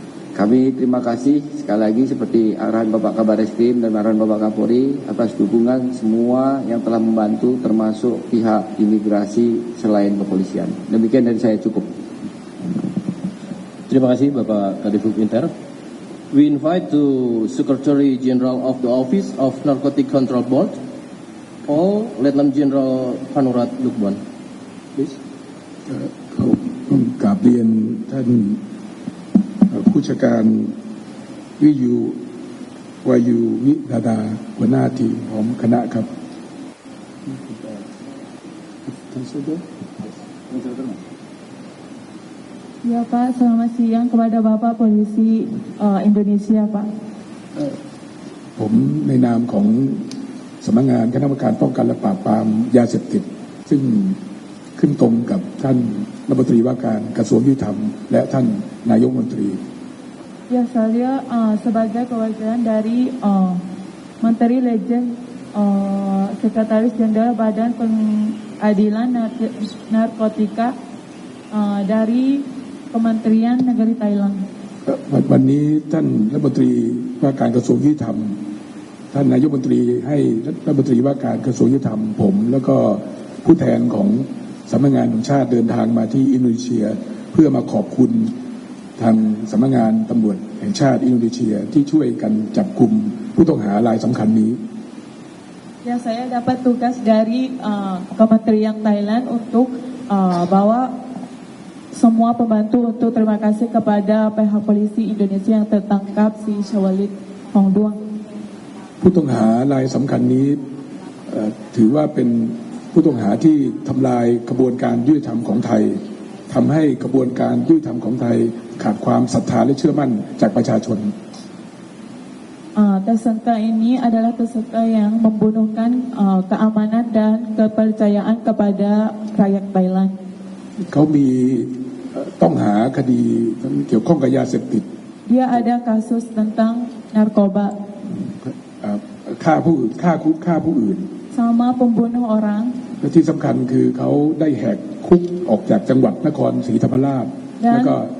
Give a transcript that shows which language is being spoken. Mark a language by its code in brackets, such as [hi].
[id] Kami terima kasih sekali lagi seperti arahan Bapak Kabar Eskrim dan arahan Bapak Kapolri atas dukungan semua yang telah membantu, termasuk pihak imigrasi selain kepolisian. Demikian dari saya, cukup. Terima kasih Bapak Kadif Hukum Inter. [en] We invite to Secretary General of the Office of Narcotic Control Board, Lieutenant General Panurat Lukban. Please. [th] ผมกราบเรียนท่านผู้จัดการวิยูวายูวิดาดาหัวหน้าทีมของคณะครับ [id] Ya Pak, selamat siang kepada Bapak Polisi Indonesia Pak. [th] ผมในนามของสำนักงานคณะกรรมการป้องกันและปราบปรามยาเสพติดซึ่งขึ้นตรงกับท่านรัฐมนตรีว่าการกระทรวงยุติธรรมและท่านนายกรัฐมนตรี [id] Ya, saya sebagai perwakilan dari Menteri Legend Sekretaris Jenderal Badan Pengadilan Narkotika dari Kementerian Negeri Thailand. [th] วันนี้ท่านรัฐมนตรีว่าการกระทรวงยุติธรรมท่านนายกรัฐมนตรีให้รัฐมนตรีว่าการกระทรวงยุติธรรมผมแล้วก็ผู้แทนของสำนักงานตำรวจแห่งชาติเดินทางมาที่อินโดนีเซียเพื่อมาขอบคุณทางสำนักงานตำรวจแห่งชาติอินโดนีเซียที่ช่วยกันจับกุมผู้ต้องหารายสำคัญนี้ [id] Ya, saya dapat tugas dari Kementerian Thailand untuk bawa semua pembantu untuk terima kasih kepada pihak polisi Indonesia yang tertangkap si Syawalid Hongduang. [th] ผู้ต้องหารายสำคัญนี้ถือว่าเป็นผู้ต้องหาที่ทำลายกระบวนการยุติธรรมของไทยทำให้กระบวนการยุติธรรมของไทยขาดความศรัทธาและเชื่อมั่นจากประชาชน [id] Tersangka ini adalah tersangka yang membunuhkan keamanan dan kepercayaan kepada rakyat Thailand. [th] เขามีต้องหาคดีเกี่ยวข้องกับยาเสพติด [id] Dia ada kasus tentang narkoba. [th] ฆ่าผู้อื่น [id] Sama pembunuh orang. [th] และที่สำคัญคือเขาได้แหกคุกออกจากจังหวัดนครศรีธรรมราชแล้วก็